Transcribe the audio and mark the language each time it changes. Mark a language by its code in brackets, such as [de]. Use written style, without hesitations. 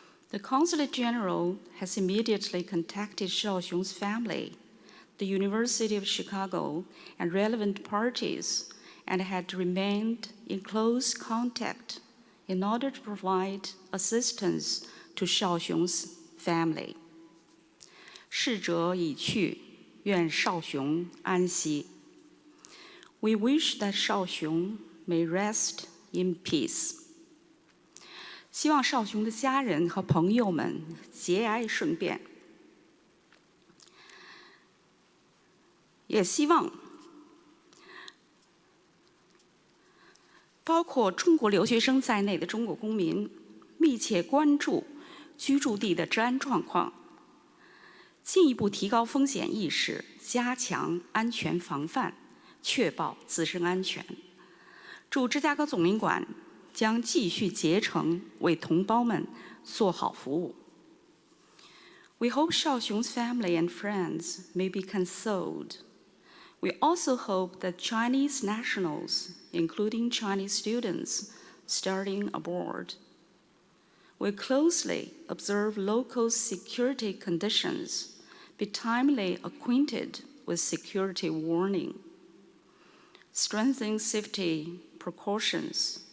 [en] The Consulate General has immediately contacted Shaoxiong's family, the University of Chicago, and relevant parties, and had remained in close contact in order to provide assistance to Shaoxiong's family. [zh] 逝者已去，愿少雄安息。 [en] We wish that Shaoxiong may rest in peace. [zh] 希望少雄的家人和朋友们节哀顺变，也希望包括中国留学生在内的中国公民密切关注居住地的治安状况，进一步提高风险意识，加强安全防范，确保自身安全。驻芝加哥总领馆将继续竭诚为同胞们做好服务。 [en] We hope Shaoxiong's family and friends may be consoled. We also hope that Chinese nationals, including Chinese students studying abroad, will closely observe local security conditions, be timely acquainted with security warning, strengthen safety precautions,